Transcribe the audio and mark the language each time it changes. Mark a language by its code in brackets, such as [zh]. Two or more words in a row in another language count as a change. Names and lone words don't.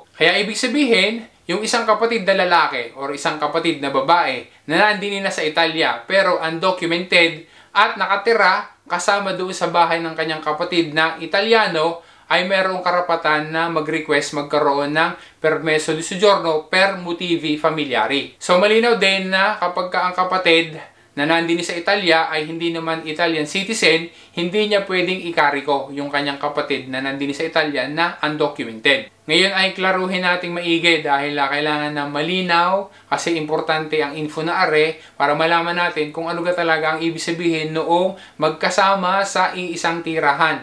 [tl] Kaya ibig sabihin, yung isang kapatid na lalaki o isang kapatid na babae na nandini na sa Italia pero undocumented at nakatira kasama doon sa bahay ng kanyang kapatid na Italiano, ay mayroong karapatan na mag-request magkaroon ng [it] permesso di soggiorno per motivi familiari. [tl] So malinaw din na kapag ang kapatid na nandini sa Italia ay hindi naman [en] Italian citizen, [tl] hindi niya pwedeng ikariko yung kanyang kapatid na nandini sa Italia na undocumented. Ngayon ay klaruhin nating maigi dahil kailangan na malinaw kasi importante ang info na are para malaman natin kung ano talaga ang ibig sabihin noong magkasama sa iisang tirahan.